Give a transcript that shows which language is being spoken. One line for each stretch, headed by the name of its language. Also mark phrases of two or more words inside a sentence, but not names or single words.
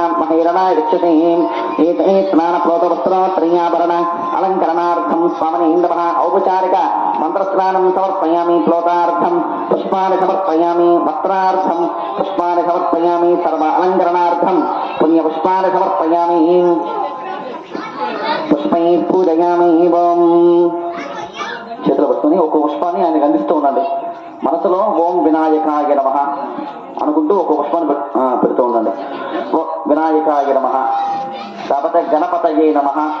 Sanskrit: महिरणाय दीक्षते एते स्नानप्लोतवस्त्रोत्तरीयाभरण अलङ्करणार्थं स्वामिने नमः औपचारिक मन्त्रस्नानं समर्पयामि प्लोतार्थं पुष्पाणि समर्पयामि वस्त्रार्थं पुष्पाणि समर्पयामि सर्व अलङ्करणार्थं पुण्यपुष्पाणि समर्पयामि పుష్పై పూజయామి ఓం
Telugu: చేతులు పట్టుకొని ఒక్కో పుష్పాన్ని ఆయనకు అందిస్తూ ఉండండి. మనసులో
Sanskrit: ఓం వినాయకాయ నమః
Telugu: అనుకుంటూ ఒక్కో పుష్పాన్ని పెడుతూ ఉండండి.
Sanskrit: వినాయకాయ నమః, లేకపోతే గణపతయే నమః.